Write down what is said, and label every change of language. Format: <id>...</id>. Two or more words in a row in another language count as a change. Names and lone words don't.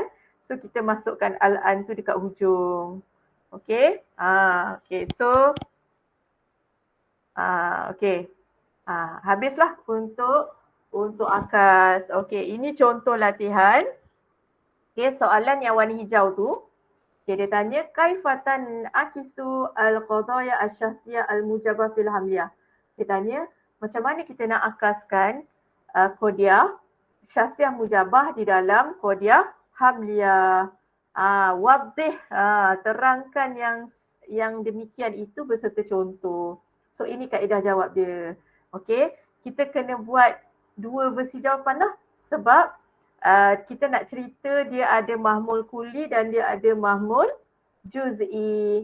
<ms>So kita masukkan al-an tu dekat hujung.</ms> <en>Okay. Okay. So okay.</en> <ms>Habislah untuk akas. Okay, ini contoh latihan. Okay, soalan yang warna hijau tu.</ms> <ar>Okay, dia tanya كيفَ أعكسُ القضايا الشخصيةَ الموجبةَ في الحملية.</ar> <ms>Dia tanya macam mana kita nak akaskan</ms> <ar>قضية شخصية موجبة</ar> <ms>di dalam</ms> <ar>قضية حملية.</ar> <ms>Wadih, terangkan yang demikian itu beserta contoh. So ini kaedah jawab dia. Okey, kita kena buat 2 versi jawapan lah sebab kita nak cerita dia ada</ms> <ar>محمول كلي</ar> <ms>dan dia ada</ms> <ar>محمول جزئي.</ar>